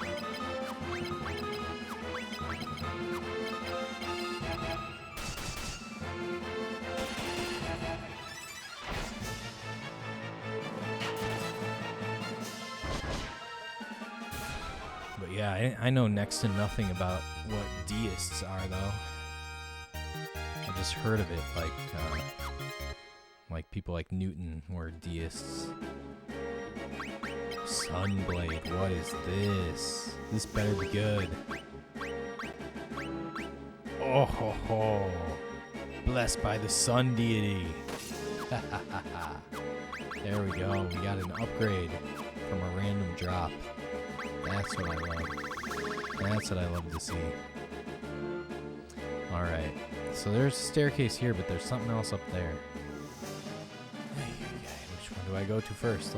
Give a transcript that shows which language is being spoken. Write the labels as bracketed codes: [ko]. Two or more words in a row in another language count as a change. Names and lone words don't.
[en] But yeah, I know next to nothing about what deists are, though. I just heard of it, like people like Newton were deists. Sunblade, what is this? This better be good. Oh ho ho! Blessed by the sun deity. There we go. We got an upgrade from a random drop. That's what I love. That's what I love to see. Alright. So there's a staircase here, but there's something else up there. Which one do I go to first?